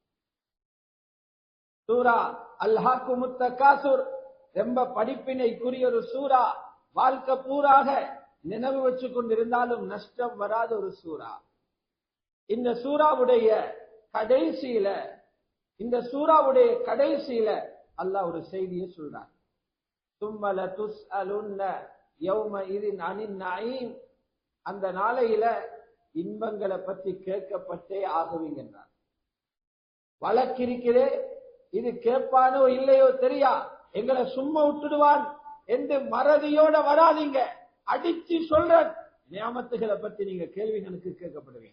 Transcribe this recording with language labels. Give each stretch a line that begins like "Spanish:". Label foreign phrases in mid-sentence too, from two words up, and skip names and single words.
Tamil: சூரா அல்ஹாக்குமுத் தகாசுர், ரொம்ப படிப்பினைக்குரிய ஒரு சூரா. வாழ்க்கை பூராக நினைவு வச்சு கொண்டிருந்தாலும் நஷ்டம் வராத ஒரு சூரா. இந்த சூறாவுடைய கடைசியில அல்லாஹ் ஒரு செய்தியை சொல்றான்.
Arabic: ثُمَّ لَتُسْأَلُنَّ يَوْمَئِذٍ عَنِ النَّعِيمِ,
Tamil: அந்த நாளையில இன்பங்களை பற்றி கேட்கப்பட்டே ஆகுவீங்கன்றார். வழக்கிருக்கிறே, இது கேட்பானோ இல்லையோ தெரியா, எங்களை சும்மா விட்டுடுவான் என்று மறதியோட வராதீங்க. அடிச்சு சொல்ற நியாமத்துகளை பத்தி நீங்க கேள்விகளுக்கு கேட்கப்படுவீங்க.